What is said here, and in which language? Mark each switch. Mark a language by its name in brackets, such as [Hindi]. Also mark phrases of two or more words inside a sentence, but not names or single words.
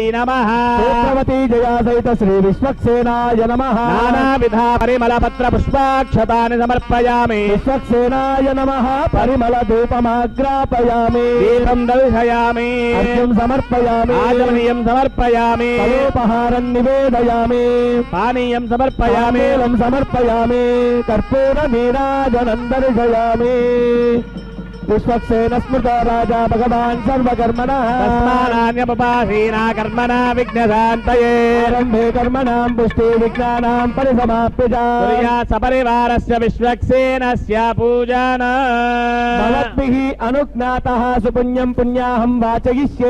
[Sanskrit] నమః సూత్రవతీ జయా సహిత శ్రీ విశ్వక్సేనాయ నమః నానావిధ పరిమళ పత్ర పుష్పాక్షతాని సమర్పయామి విశ్వక్సేనాయ నమః పరిమళ ధూపమాగ్రాపయామి దీపం దర్శయామి అర్ఘ్యం సమర్పయామి ఆచమనీయం సమర్పయామి ఫలోపహారం నివేదయామి పానీయం సమర్పయామి సమర్పయామి కర్పూర నీరాజనం దర్శయామి विश्वक्सेन स्मृतो राजा भगवान् सर्वकर्मणः तस्मानान्यमुपासीना कर्मणा विघ्नशान्तये आरम्भे कर्मणां पुष्टि विघ्नानां परिसमाप्य च कुर्यात् सपरिवारस्य विश्वक्सेनस्य पूजन भवद्भिः अनुज्ञातः सुपुण्यं पुण्याहं वाचयिष्ये